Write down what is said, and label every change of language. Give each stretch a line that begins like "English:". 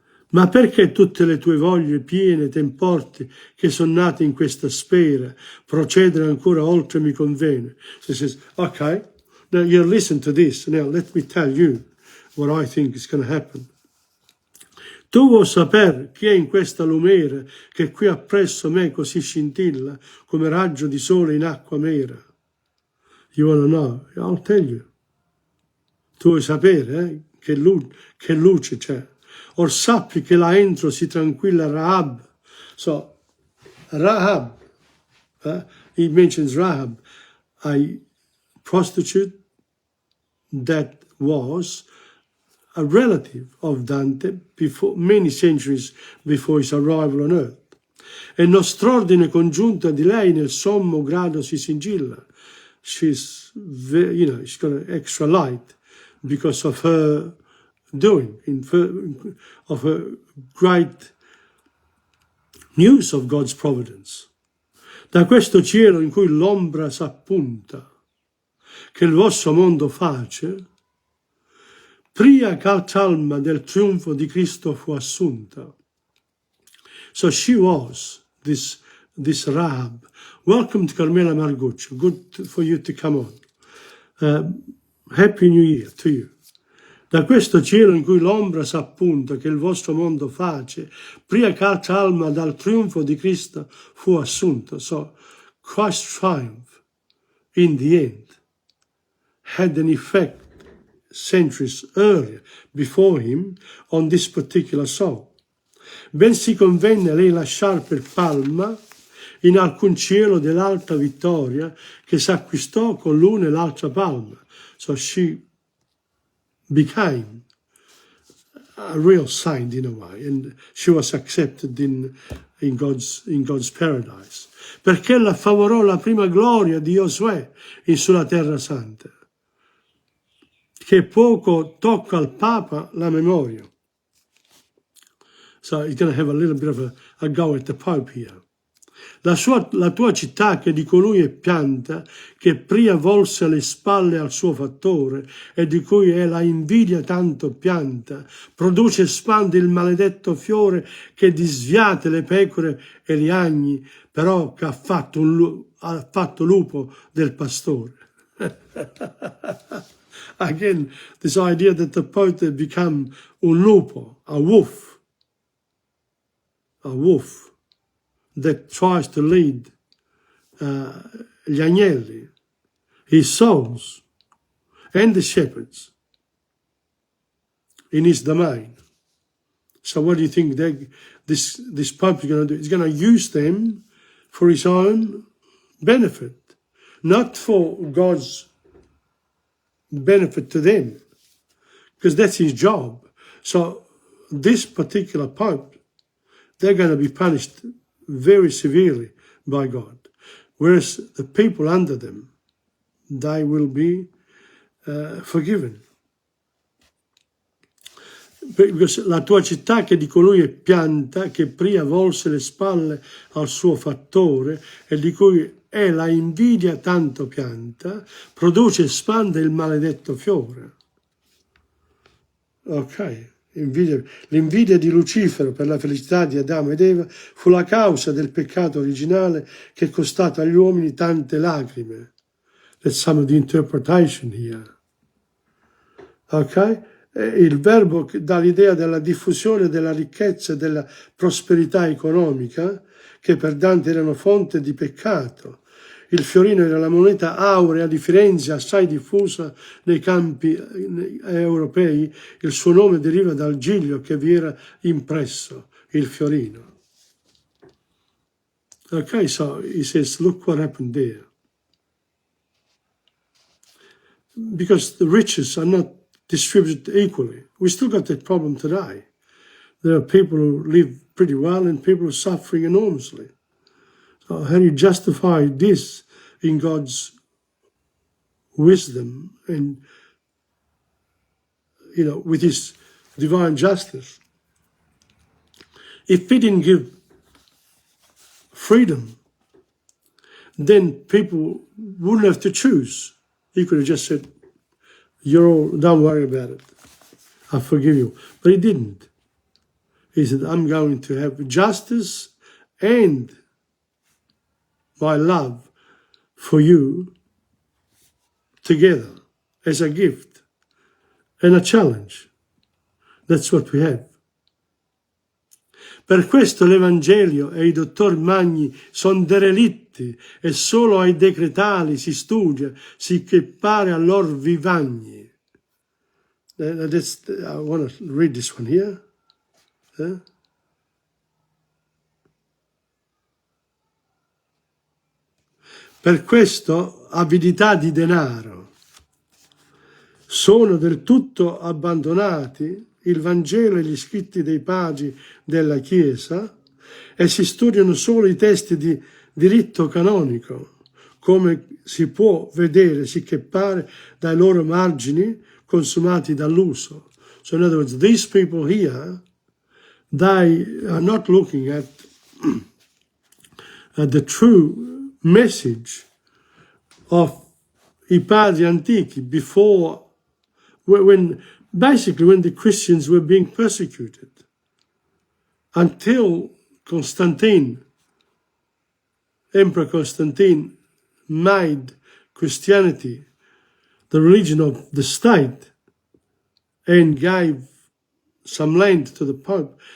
Italian: Ma perché tutte le tue voglie piene t'importi che sono nate in questa sfera, procedere ancora oltre mi conviene?
English: So he says, okay, now you listen to this, now let me tell you what I think is going to happen.
Italian: Tu vuoi sapere chi è in questa lumera che qui appresso me così scintilla come raggio di sole in acqua mera?
English: You want to know? I'll tell you.
Italian: Tu vuoi sapere che luce c'è? Or sappi che là entro si tranquilla Rahab.
English: So, Rahab, he mentions Rahab, a prostitute that was a relative of Dante many centuries before his arrival on earth.
Italian: E nostr'ordine congiunta di lei nel sommo grado si sigilla.
English: She's got an extra light because of her doing, of her great news of God's providence.
Italian: Da questo cielo in cui l'ombra s'appunta, che il vostro mondo face, pria calma del trionfo di Cristo fu assunta.
English: So she was, this Rahab. Welcome to Carmela Marguccio. Good for you to come on. Happy New Year to you.
Italian: Da questo cielo in cui l'ombra s'appunta che il vostro mondo face, pria calma dal trionfo di Cristo fu assunta.
English: So Christ's triumph in the end had an effect centuries earlier, before him, on this particular soul.
Italian: Ben si convenne lei lasciar per palma in alcun cielo dell'alta vittoria che s'acquistò con l'una e l'altra palma.
English: So she became a real saint in a way, and she was accepted in God's paradise.
Italian: Perché ella favorò la prima gloria di Giosuè in sulla terra santa, che poco tocca al Papa la memoria.
English: So he's going to have a little bit of a go at the Pope here.
Italian: La tua città che di colui è pianta, che pria volse le spalle al suo fattore e di cui è la invidia tanto pianta, produce e spande il maledetto fiore che disviate le pecore e gli agni, però che ha fatto lupo del pastore.
English: Again, this idea that the Pope had become
Italian: un lupo,
English: a wolf. a wolf that tries to lead
Italian: gli agnelli,
English: his sons, and the shepherds in his domain. So what do you think this Pope is going to do? He's going to use them for his own benefit, not for God's benefit to them, because that's his job. So this particular Pope, they're going to be punished very severely by God, whereas the people under them, they will be forgiven.
Italian: Perché la tua città, che di colui è pianta, che prima volse le spalle al suo fattore e di cui è la invidia tanto pianta, produce e spande il maledetto fiore. Ok, l'invidia di Lucifero per la felicità di Adamo ed Eva fu la causa del peccato originale che è costato agli uomini tante lacrime.
English: That's some of the interpretation here. Ok?
Italian: Il verbo dà l'idea della diffusione della ricchezza e della prosperità economica, che per Dante erano fonte di peccato. Il fiorino era la moneta aurea di Firenze, assai diffusa nei campi europei. Il suo nome deriva dal giglio che vi era impresso, il fiorino.
English: Okay, so he says, look what happened there. Because the riches are not distributed equally. We still got that problem today. There are people who live pretty well and people who are suffering enormously. So how do you justify this in God's wisdom and, you know, with his divine justice? If he didn't give freedom, then people wouldn't have to choose. He could have just said, don't worry about it. I forgive you. But he didn't. He said, I'm going to have justice and my love for you together as a gift and a challenge. That's what we have.
Italian: Per questo l'Evangelio e i dottor magni sono derelitti e solo ai decretali si studia, sicché pare a lor vivagni.
English: I want to read this one here.
Italian: Per questo avidità di denaro sono del tutto abbandonati il Vangelo e gli scritti dei padri della Chiesa e si studiano solo i testi di diritto canonico, come si può vedere, sicché pare, dai loro margini consumati dall'uso.
English: So in other words, these people here, they are not looking at the true message of
Italian: I padri antichi
English: before, basically when the Christians were being persecuted, until Constantine, Emperor Constantine, made Christianity the religion of the state and gave some land to the Pope.